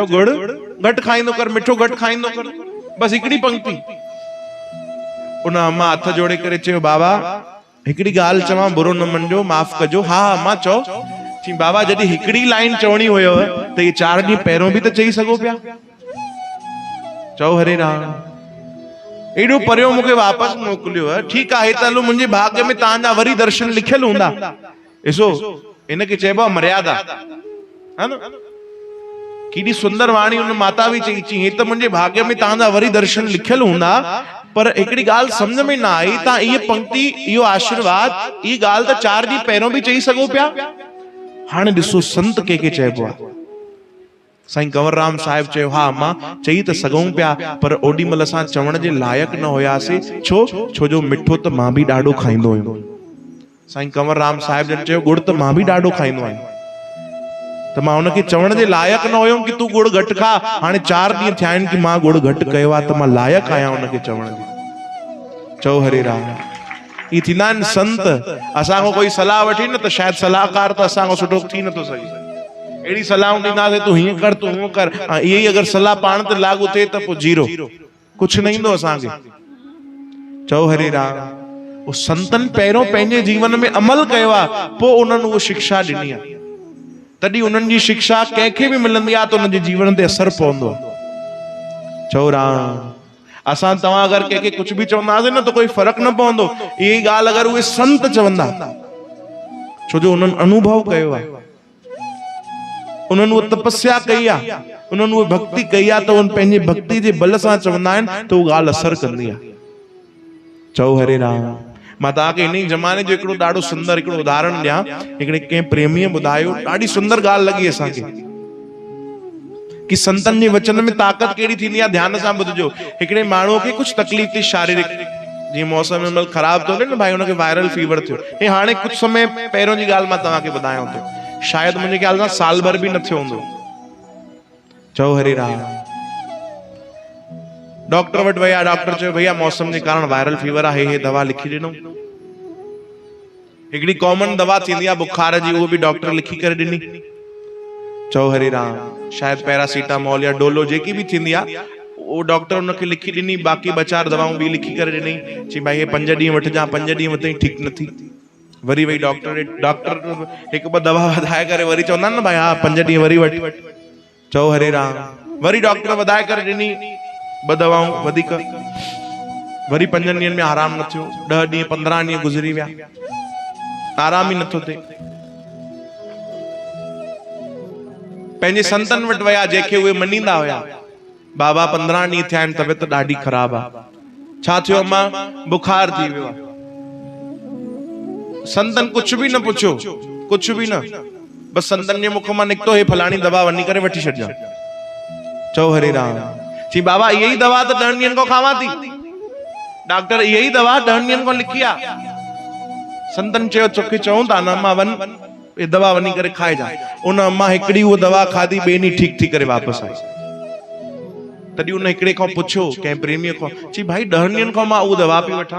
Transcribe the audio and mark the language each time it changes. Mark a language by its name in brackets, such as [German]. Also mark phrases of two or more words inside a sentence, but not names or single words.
[Sindhi] गुड़ घटि खाईंदो कर, मिठो घटि खाईंदो कर, बस हिकिड़ी पंक्ति। उन अम्मा हथ जोड़े करे चयो बाबा हिकिड़ी ॻाल्हि चवां, बुरो न मञिजो, माफ़ कजो। हा अम्मा चओ। चई बाबा जॾहिं हिकिड़ी लाइन चवणी हुयो त ये 4 ॾींहं पहिरों बि त चई सघो पिया। चओ हरे राम। एॾो परियों मूंखे वापसि मोकिलियो है, ठीकु आहे, त हलो मुंहिंजे भाग्य में तव्हांजा वरी दर्शन लिखियल हूंदा। ॾिसो इनखे चइबो आहे मर्यादा, है न। केॾी सुंदर वाणी उन माता बि चई, हे त मुंहिंजे भाग्य में तव्हांजा वरी दर्शन लिखियल हूंदा, पर हिकिड़ी ॻाल्हि सम्झ में न आई, तव्हां इहे पंक्ति, इहो आशीर्वाद, ई ॻाल्हि त 4 ॾींहं पहिरों बि चई सघो पिया। हाणे ॾिसो संत के चइबो आहे। साईं कंवरराम साहिब चयो, हा अम्मा चई त सघूं पिया, पर ओॾी महिल असां चवण जे लाइक़ न हुयासीं। छो जो मिठो त मां बि ॾाढो खाईंदो हुयुमि। साईं कंवरराम साहिब जन चयो, गुड़ त मां बि ॾाढो खाईंदो आहियां, त मां हुनखे चवण जे लाइक़ न हुयुमि कि तूं गुड़ घटि खा। हाणे 4 ॾींहं थिया आहिनि कि मां गुड़ घटि कयो आहे, त मां लाइक़ आहियां हुनखे चवण जी। चओ हरे राम। ई थींदा आहिनि संत। असांखो कोई सलाह वठी न त शायदि सलाहकार त असांखो सुठो थी नथो सघे। अहिड़ी सलाहूं ॾींदासीं, तूं हीअं कर, तूं हूअं कर, इहे ई अगरि सलाह पाण ते लागू थिए त पोइ जीरो, कुझु न ईंदो असांखे। चओ हरे राम। उहो संतनि पहिरियों पंहिंजे जीवन में अमल कयो आहे, पोइ उन्हनि उहो शिक्षा ॾिनी आहे। तॾहिं उन्हनि जी शिक्षा कंहिंखे बि मिलंदी आहे त उन्हनि जे जीवन ते असर पवंदो आहे। चओ राम। असां तव्हां अगरि कंहिंखे कुझु बि चवंदासीं न त कोई फर्क़ु न पवंदो। इहा ई ॻाल्हि अगरि उहे संत चवंदा, छो जो उन्हनि अनुभव कयो आहे, उन्हनि उहो तपस्या कई आहे, उन्हनि उहो भक्ति कई आहे, त उन पंहिंजे भक्ति जे बल सां चवंदा आहिनि त उहा ॻाल्हि असर कंदी आहे। चओ हरे राम। मां तव्हांखे इन ई ज़माने जो हिकिड़ो ॾाढो सुंदर हिकिड़ो उदाहरण ॾियां। हिकिड़े कंहिं प्रेमीअ ॿुधायो, ॾाढी सुंदर ॻाल्हि लॻी असांखे, कि संतनि जे वचन में ताक़त कहिड़ी थींदी आहे। ध्यान सां ॿुधजो। हिकिड़े माण्हूअ खे कुझु तकलीफ़ थी, शारीरिक, जीअं मौसम में ख़राब थो हले न भाई, हुनखे वायरल फीवर थियो। हे हाणे कुझु समय पहिरियों जी ॻाल्हि मां तव्हांखे ॿुधायांव थो, शायदि मुंहिंजे ख्याल सां साल भर बि न थियो हूंदो। चओ हरे राम। डॉक्टर वटि विया, डॉक्टर चयो भैया मौसम जे कारण वायरल फीवर आहे, हे दवा लिखी ॾिनो। हिकिड़ी कॉमन दवा थींदी आहे बुखार जी, उहो बि डॉक्टर लिखी करे ॾिनी। चओ हरे राम। शायदि पैरासीटामोल या डोलो जेकी बि थींदी आहे, उहो डॉक्टर उनखे लिखी ॾिनी। बाक़ी 2-4 दवाऊं बि लिखी करे ॾिनी। चई भाई हे 5 ॾींहं वठिजां। 5 ॾींहं वठे ठीकु न थी, वरी वही डॉक्टर 1-2 दवा वधाए करे वरी चवंदा आहिनि न भाई हा 5 ॾींहं वरी वठ। चओ हरे राम। वरी डॉक्टर वधाए करे ॾिनी 2 दवाऊं वधीक, वरी 5 ॾींहंनि में आराम न थियो। 10 ॾींहं 15 ॾींहं गुज़री विया, आराम ई नथो थिए। पंहिंजे संतनि वटि विया, जंहिंखे उहे मञींदा हुया। बाबा 15 ॾींहं थिया आहिनि, तबियत ॾाढी ख़राब आहे। छा थियो अम्मा? बुखार थी वियो आहे। संतनि कुझु बि न पुछियो, कुझु बि न, बस संतनि जे मुख मां निकितो, हे फलाणी दवा वञी करे वठी छॾिजां। चओ हरे राम। चई बाबा इहा ई दवा त 10 ॾींहनि खां खावां थी, डॉक्टर इहा ई दवा 10 ॾींहनि खां लिखी आहे। संतनि चयो तोखे चऊं था न अम्मा वञ, ये दवा वञी करे खाए जा। उन अम्मा हिकिड़ी उहा दवा खाधी, ॿिए ॾींहुं ठीकु थी करे वापसि आई। तॾहिं उन हिकिड़े खां पुछियो, कंहिं प्रेमीअ खां, चई भाई 10 ॾींहनि खां मां उहा दवा पई वठां।